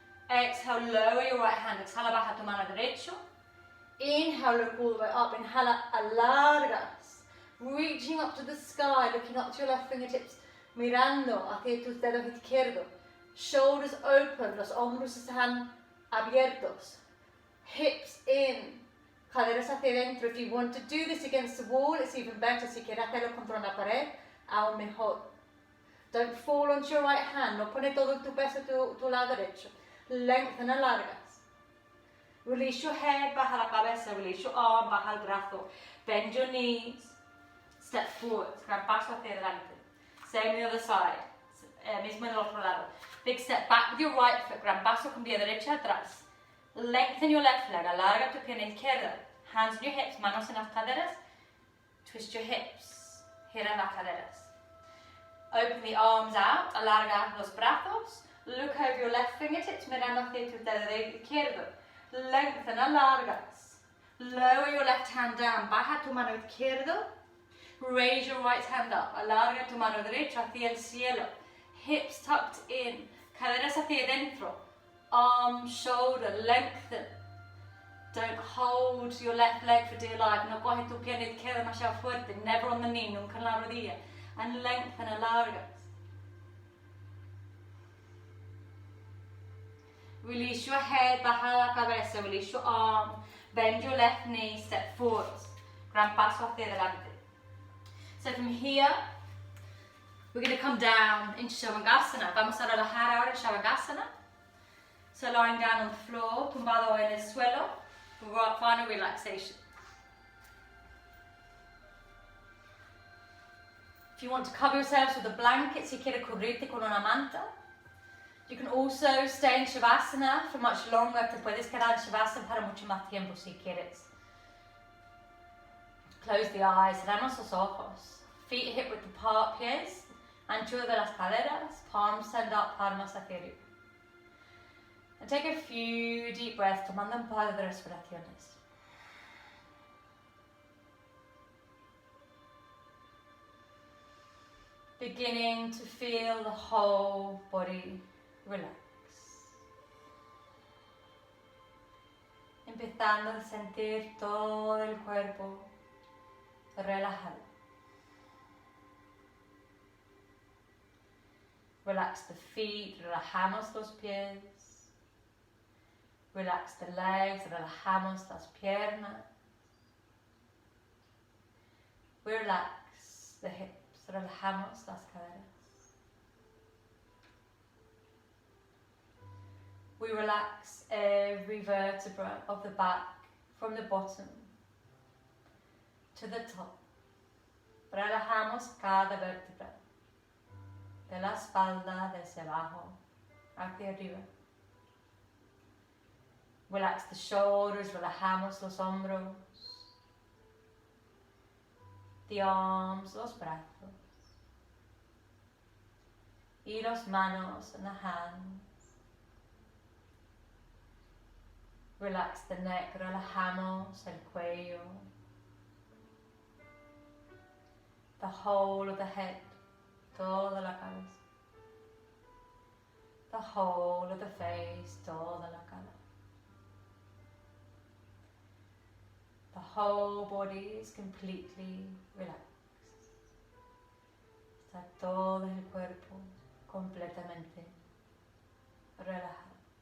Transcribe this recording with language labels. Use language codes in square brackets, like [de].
[en] Exhale, lower your right hand, [es] exhala, baja tu mano derecho. [en] Inhale, look all the way up, [es] inhala, alargas. [en] Reaching up to the sky, looking up to your left fingertips, [es] mirando hacia tus dedos izquierdos. [en] Shoulders open, [es] los hombros están abiertos. [en] Hips in, [es] caderas hacia adentro. [en] If you want to do this against the wall, it's even better. [es] Si quieres hacerlo contra una pared, aún mejor. [en] Don't fall onto your right hand, [es] no pone todo tu peso tu lado derecho. [en] Lengthen, [es] alargas. [en] Release your head, [es] baja la cabeza, [en] release your arm, [es] baja el brazo. [en] Bend your knees, step forward, [es] gran paso hacia adelante. [en] Same on the other side, [es] mismo en el otro lado. [en] Big step back with your right foot, [es] gran paso con pie derecha atrás. [en] Lengthen your left leg, [es] alarga tu pierna izquierda. [en] Hands on your hips, [es] manos en las caderas. [en] Twist your hips, [es] gira las caderas. [en] Open the arms out, [es] alarga los brazos. [en] Look over your left fingertips, [es] mirando hacia tu dedo izquierdo. [en] Lengthen, alargas. Lower your left hand down, [es] baja tu mano izquierda. [en] Raise your right hand up, [es] alarga tu mano derecha hacia el cielo. [en] Hips tucked in, [es] caderas hacia adentro. [en] Arm, shoulder, lengthen. Don't hold your left leg for dear life. [es] No coge tu pierna izquierda demasiado fuerte. [en] Never on the knee, [es] nunca en la rodilla. [en] And lengthen, alargas. Release your head, [es] baja la cabeza. [en] Release your arm. Bend your left knee, step forward. [es] Gran paso hacia adelante. [en] So from here, we're going to come down into Shavasana. [es] Vamos a relajar ahora en Shavasana. [en] So lying down on the floor, [es] tumbado en el suelo, [en] for final relaxation. If you want to cover yourselves with a blanket, [es] si quieres cubrirte con una manta. [en] You can also stay in Shavasana for much longer. [es] Te puedes quedar en Shavasana para mucho más tiempo si quieres. [en] Close the eyes, [es] cerramos los ojos. [en] Feet hip with the pies, [es] anchura de las caderas, [en] palms send up, [es] palmas hacia arriba. [en] And take a few deep breaths, [es] tomando un par de respiraciones. [en] Beginning to feel the whole body relax. [es] Empezando a sentir todo el cuerpo relajado. [en] Relax the feet, [es] relajamos los pies. [en] Relax the legs, [es] relajamos las piernas. [en] Relax the hips, [es] relajamos las caderas. [en] We relax every vertebra of the back from the bottom to the top. [es] Relajamos cada vértebra. De la espalda, desde abajo, hacia arriba. [en] Relax the shoulders, relajamos los hombros. The arms, [es] los brazos. Y los manos [en] and the hands. Relax the neck, [es] relajamos el cuello. [en] The whole of the head, [es] toda la cabeza. [en] The whole of the face, [es] toda la cara. [en] The whole body is completely relaxed. [es] Está todo el cuerpo completamente relajado.